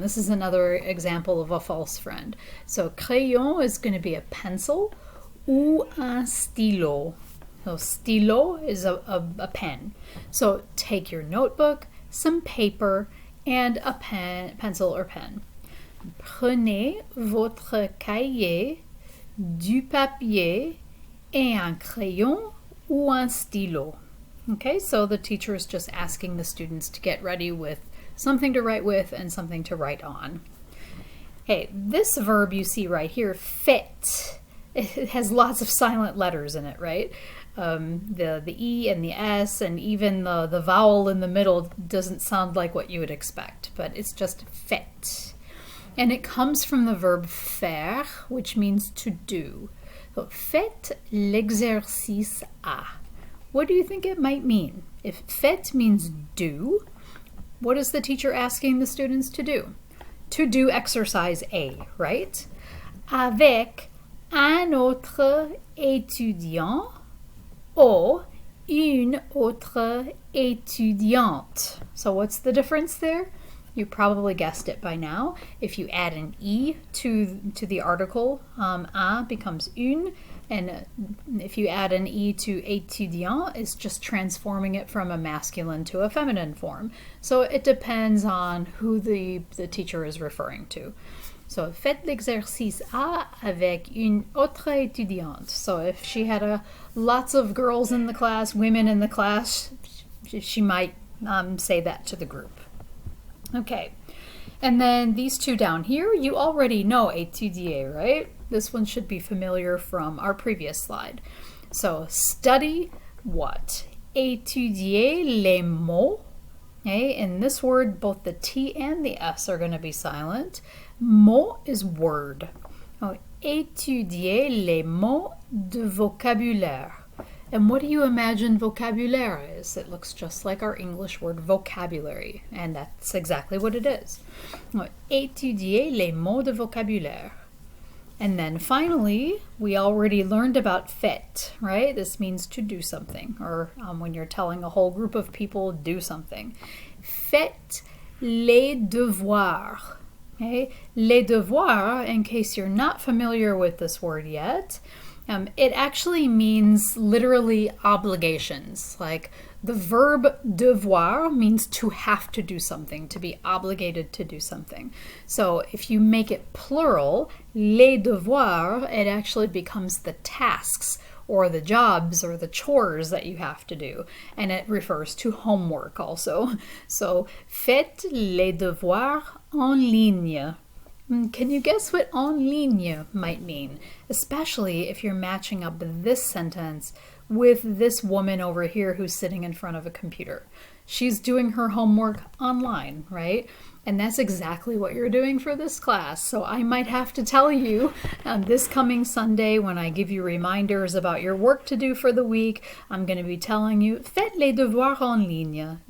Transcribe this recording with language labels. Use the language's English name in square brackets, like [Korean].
[English] This is another example of a false friend. So crayon is going to be a pencil [French] ou un stylo. [English] So stylo is a pen. So take your notebook, some paper, and a pencil or pen. [French] Prenez votre cahier, du papier, et un crayon ou un stylo. [English] Okay, so the teacher is just asking the students to get ready with something to write with and something to write on. Okay, this verb you see right here, fait, it has lots of silent letters in it, right? The E and the S and even the vowel in the middle doesn't sound like what you would expect, but it's just fait. And it comes from the verb faire, which means to do. So, [French] faites l'exercice A. [English] What do you think it might mean? If faites means do, what is the teacher asking the students to do? To do exercise A, right? [French] Avec un autre étudiant ou une autre étudiante. [English] So what's the difference there? You probably guessed it by now. If you add an E to the article, a becomes une, and if you add an E to étudiant, it's just transforming it from a masculine to a feminine form. So it depends on who the teacher is referring to. [French] So, faites l'exercice A avec une autre étudiante. [English] So if she had lots of girls in the class, women in the class, she might say that to the group. Okay, and then these two down here, you already know étudier, right? This one should be familiar from our previous slide. So study what? [French] Étudier les mots. [English] Okay, in this word, both the T and the S are going to be silent. Mot is word. [French] Oh, étudier les mots de vocabulaire. [English] And what do you imagine vocabulaire is? It looks just like our English word vocabulary, and that's exactly what it is. [French] Étudier les mots de vocabulaire. [English] And then finally, we already learned about faites, right? This means to do something, or when you're telling a whole group of people, do something. [French] Faites les devoirs. [English] Okay? Les devoirs, in case you're not familiar with this word yet, it actually means literally obligations. Like the verb devoir means to have to do something, to be obligated to do something. So if you make it plural, les devoirs, it actually becomes the tasks or the jobs or the chores that you have to do. And it refers to homework also. [French] So faites les devoirs en ligne. [English] Can you guess what en ligne might mean? Especially if you're matching up this sentence with this woman over here who's sitting in front of a computer. She's doing her homework online, right? And that's exactly what you're doing for this class. So I might have to tell you this coming Sunday when I give you reminders about your work to do for the week, I'm going to be telling you, [French] faites les devoirs en ligne.